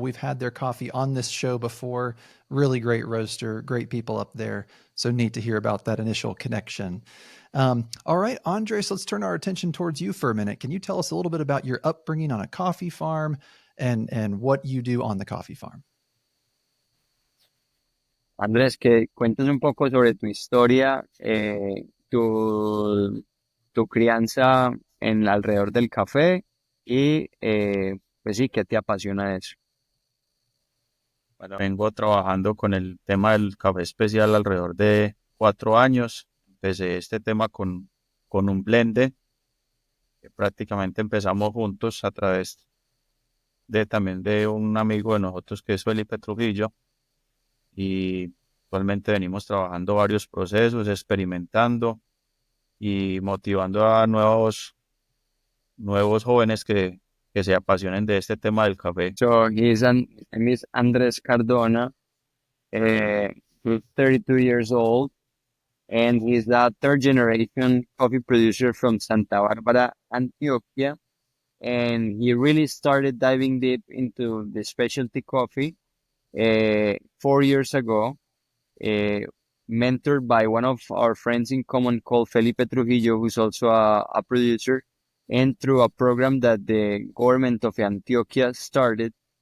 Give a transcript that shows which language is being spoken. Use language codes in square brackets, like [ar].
[en] We've had their coffee on this show before. Really great roaster, great people up there. So neat to hear about that initial connection. All right, Andres, let's turn our attention towards you for a minute. Can you tell us a little bit about your upbringing on a coffee farm and what you do on the coffee farm? [es] Andrés, que cuéntanos un poco sobre tu historia, tu crianza en alrededor del café y pues sí, ¿qué te apasiona de eso? Bueno, vengo trabajando con el tema del café especial alrededor de 4 años. Empecé este tema con un blende, que prácticamente empezamos juntos a través de también de un amigo de nosotros que es Felipe Trujillo. Y actualmente venimos trabajando varios procesos, experimentando y motivando a nuevos jóvenes que se apasionen de este tema del café. [en] So his name is Andres Cardona. He's 32 years old, and he's a third generation coffee producer from Santa Barbara, Antioquia. And he really started diving deep into the specialty coffee 4 years ago, mentored by one of our friends in common called Felipe Trujillo, who's also a producer, and through a program that the government of Antioquia started,